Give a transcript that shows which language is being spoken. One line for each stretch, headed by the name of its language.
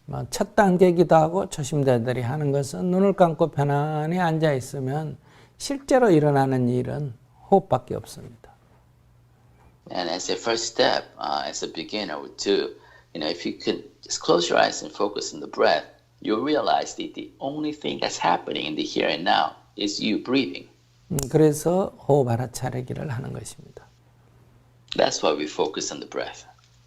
Korean: 첫 단계이기도 하고 초심자들이 하는 것은 눈을 감고 편안히 앉아 있으면 실제로 일어나는 일은 호흡밖에 없습니다.
English: And as a first step, as a beginner would do, if you can just close your eyes and focus on the breath, you'll realize that the only thing that's happening in the here and now is you breathing.
Korean: 그래서 호흡 알아차리기를 하는 것입니다.
English: That's why we focus on the breath.